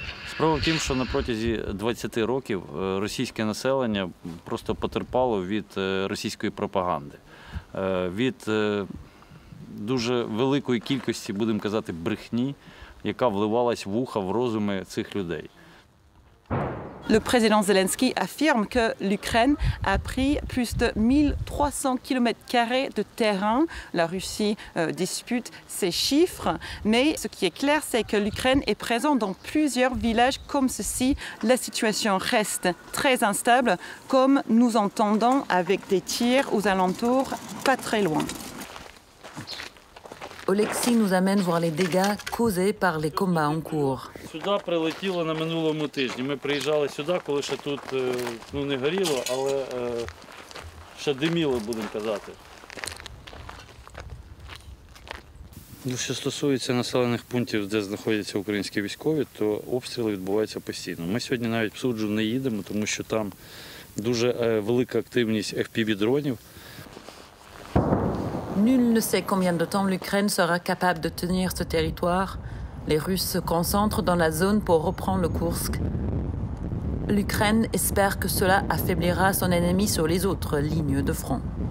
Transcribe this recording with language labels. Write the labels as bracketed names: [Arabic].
[Ukrainian] Справа в тім, що на протязі 20 років російське населення просто потерпало від російської пропаганди, від дуже великої кількості, будемо казати, брехні, яка вливалась в уха, в розуми цих людей. [French] Le président Zelensky affirme que l'Ukraine a pris plus de 1300 km² de terrain. La Russie dispute ces chiffres, mais ce qui est clair, c'est que l'Ukraine est présente dans plusieurs villages comme ceci. La situation reste très instable, comme nous entendons avec des tirs aux alentours, pas très loin. Oleksiy nous amène voir les dégâts causés par les combats en cours. [Ukrainian] Сюди прилетіло на минулому тижні. Ми приїжджали сюди, коли ще тут не горіло, але ще диміло, будемо казати. Що стосується населених пунктів, де знаходяться українські військові, то обстріли відбуваються постійно. Ми сьогодні навіть в Суджу не їдемо, тому що там дуже велика активність FPV-дронів. [French] Nul ne sait combien de temps l'Ukraine sera capable de tenir ce territoire. Les Russes se concentrent dans la zone pour reprendre le Koursk. L'Ukraine espère que cela affaiblira son ennemi sur les autres lignes de front.